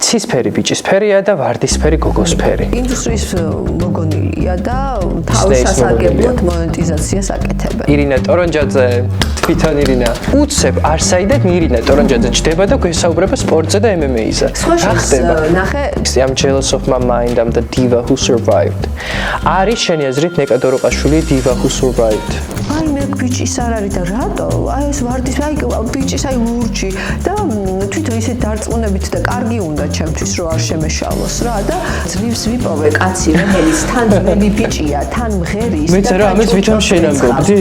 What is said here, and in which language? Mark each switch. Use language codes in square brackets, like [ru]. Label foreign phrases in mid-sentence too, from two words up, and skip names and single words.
[ka] ცისფერი ბიჭისფერია და ვარდისფერი გოგოსფერი. ინდუსტრიის მოგონილია და თავის სასარგებლოდ მონეტიზაციას აკეთებენ. ირინა ტორონჯაძე, თვითონ ირინა. უცებ არსაიდად ირინა ტორონჯაძე ჩდება და გვესაუბრება სპორტზე და MMA-ზე. რა ხდება? ნახე, [en] I'm jealous of my mind, I'm the diva who survived. [ka] არის შენი აზრით ნეკადოროყაშვილი [en] diva who survived? [ka] აი მე ბიჭის არ არის და რატო? აი ეს ვარდის აი ბიჭის აი ლურჯი და თვითონ ისე დარწმუნებით და კარგი უნდა ჩემთვის რომ არ შემეშალოს რა და ძლივს ვიპოვე კაცი რომელიც თან ძმელი ბიჭია, თან მღერის მეც რა ამას ვითომ შენამგობდი?